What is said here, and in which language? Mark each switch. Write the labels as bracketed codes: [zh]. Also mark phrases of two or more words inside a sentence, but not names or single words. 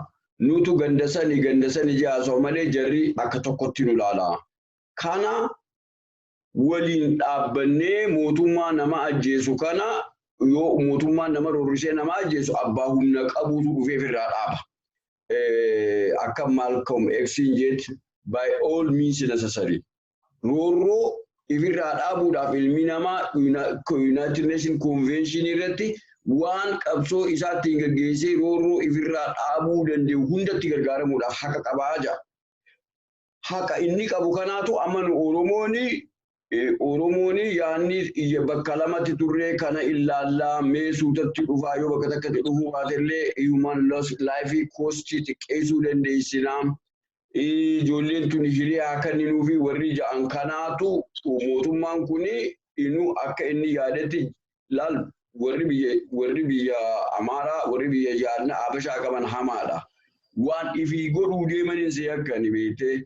[om] Nutu gandasani jee haasawaa malee jarri akka tokkotti nu ilaala. Kana waliin dhaabbannee mootummaa nama ajjeesu kana yoo mootummaan nama roorrisee nama ajjeesu abbaa humna qabuutu dhufeef irraa dhaaba. Akka Malcolm X jedhe [en] by all means necessary. [om] Roorroo ifirraa dhaabuudhaaf ilmi namaa United Nations Convention irratti waan qabsoo isaatti gaggeessee roorroo ifirraa dhaabuu danda'u hundatti gargaaramuudhaaf haqa qabaa jira. Haqa inni qabu kanaatu amanu Oromooni yaanni bakka lamatti turree kana ilaallaa mee suutatti dhufaa yoo bakka takkatti dhufuu baatellee [en] human life cost [om] xiqqeessuu dandeessinaa. Ijoolleen tun hiriyaa kenninuu fi warri ja'an kanaatu mootummaan kun inuu akka inni yaadetti laal warri biyya Amaaraa warri biyya jaarna Habashaa qaban hamaadha. Waan ifii godhuu deemaniin si akka ni beekte.